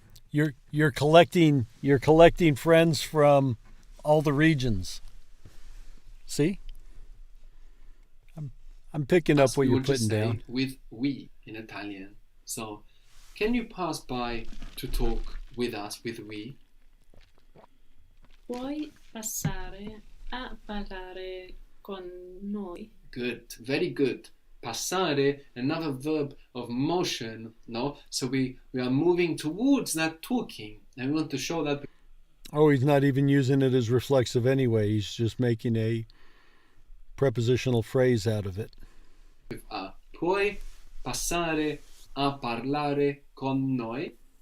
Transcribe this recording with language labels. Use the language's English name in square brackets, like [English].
[English] You're collecting friends from all the regions. See? I'm picking up what you're putting down. With we in Italian. So, can you pass by to talk with us with we? [Italian] Puoi passare a parlare con noi? [English] Good, very good. Passare, another verb of motion, no? So we are moving towards that talking. And we want to show that. Oh, he's not even using it as reflexive anyway. He's just making a prepositional phrase out of it. [Italian] Puoi passare a parlare con noi?